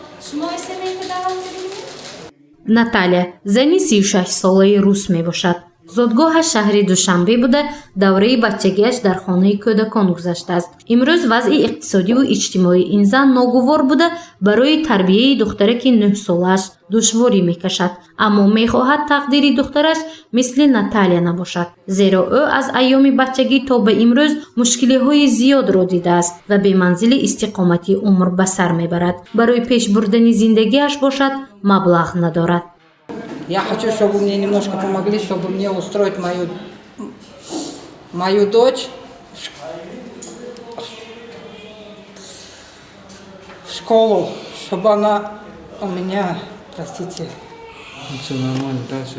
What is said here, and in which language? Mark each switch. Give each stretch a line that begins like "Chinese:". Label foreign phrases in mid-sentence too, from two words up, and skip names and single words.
Persian: شما اسمی که دعوت دارید؟
Tajik: наталия зани 36 солаи рус мебошад. зодгоҳаш шаҳри душанбе буда давраи баччагиаш дар хонаи кӯдакон гузаштааст. имрӯз вазъи иқтисодиву иҷтимоии ин зан ногувор буда барои тарбияи духтараки 9 солааш душворӣ мекашад, аммо мехоҳад тақдири духтараш мисли наталия набошад, зеро ӯ аз айёми баччагӣ то ба имрӯз мушкилиҳои зиёдро дидааст ва беманзили истиқомати умр ба сар мебарад. барои пеш бурдани зиндагиаш бошад маблағ надорад.
Russian: Я хочу, чтобы мне немножко помогли, чтобы мне устроить мою дочь в школу, чтобы она у меня, простите, Все нормально, дальше.